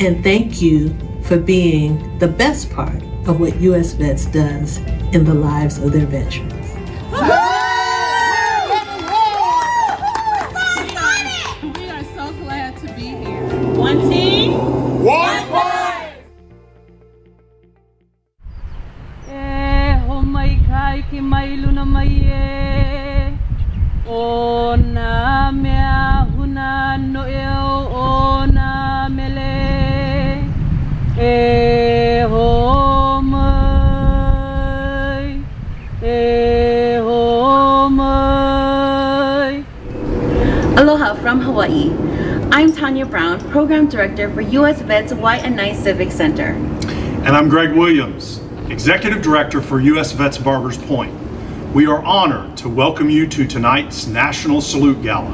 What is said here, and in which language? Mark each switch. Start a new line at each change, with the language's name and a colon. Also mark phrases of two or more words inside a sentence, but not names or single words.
English: And thank you for being the best part of what U.S.Vets does in the lives of their veterans. We are so glad to be here. One team, one fight! Oh my God,
Hawaiian: ki mailu na maye. O na mea huna no eo o na mele. Ho mai. Ho mai.
English: Aloha from Hawaii. I'm Tanya Brown, Program Director for U.S.Vets Waianae Civic Center. And I'm Greg Williams, Executive Director for U.S.Vets Barbers Point. We are honored to welcome you to tonight's National Salute Gala.